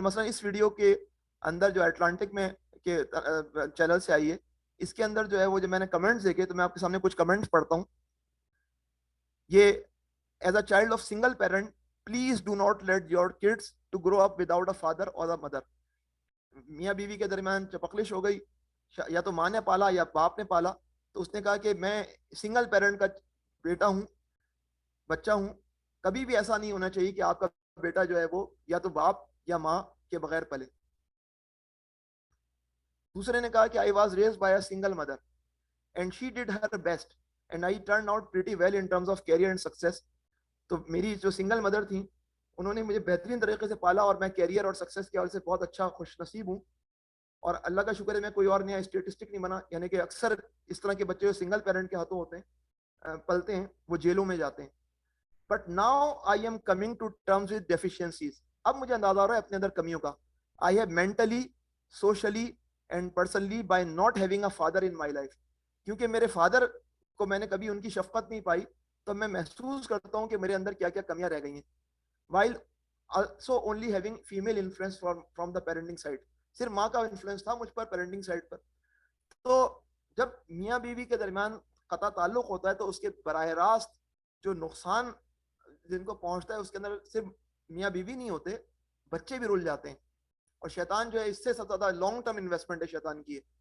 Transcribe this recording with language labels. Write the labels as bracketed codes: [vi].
[ur] مثلا اس ویڈیو کے اندر جو اٹلانٹک میں کے چینل سے آئی ہے, اس کے اندر جو ہے وہ جو میں نے کمنٹس دیکھے تو میں آپ کے سامنے کچھ کمنٹس پڑھتا ہوں. [en] یہ as a child of single parent please do not let your kids to grow up without a father اور a mother. [ur] میاں بیوی کے درمیان چپکلش ہو گئی, یا تو ماں نے پالا یا باپ نے پالا. تو اس نے کہا کہ میں سنگل پیرنٹ کا بیٹا ہوں, بچہ ہوں, کبھی بھی ایسا نہیں ہونا چاہیے کہ آپ کا بیٹا جو ہے وہ یا تو باپ یا ماں کے بغیر پلے. دوسرے نے کہا کہ [en] I was raised by a single mother and she did her best and I turned out pretty well in terms of career and success. [ur] تو میری جو سنگل مدر تھیں انہوں نے مجھے بہترین طریقے سے پالا اور میں کیریئر اور سکسیس کے حوالے سے بہت اچھا خوش نصیب ہوں. اور اللہ کا شکر ہے میں کوئی اور نیا اسٹیٹسٹک نہیں بنا, یعنی کہ اکثر اس طرح کے بچے جو سنگل پیرنٹ کے ہاتھوں ہوتے ہیں پلتے ہیں وہ جیلوں میں جاتے ہیں. [en] But now I am coming to terms with deficiencies. [ur] اب مجھے اندازہ ہو رہا ہے اپنے اندر کمیوں کا. [en] I have mentally, socially and personally by not having a father in my life. [ur] کیونکہ میرے فادر کو میں نے کبھی ان کی شفقت نہیں پائی, تو میں محسوس کرتا ہوں کہ میرے اندر کیا کیا کمیاں رہ گئی ہیں. [en] while also only having female influence from the parenting side. [ur] صرف ماں کا انفلوئنس تھا مجھ پر پیرنٹنگ سائڈ پر. تو جب میاں بیوی کے درمیان قطع تعلق ہوتا ہے تو اس کے براہ راست جو نقصان جن کو پہنچتا ہے اس کے اندر صرف میاں بیوی نہیں ہوتے, بچے بھی رول جاتے ہیں. اور شیطان جو ہے اس سے سب زیادہ لانگ ٹرم انویسٹمنٹ ہے شیطان کی.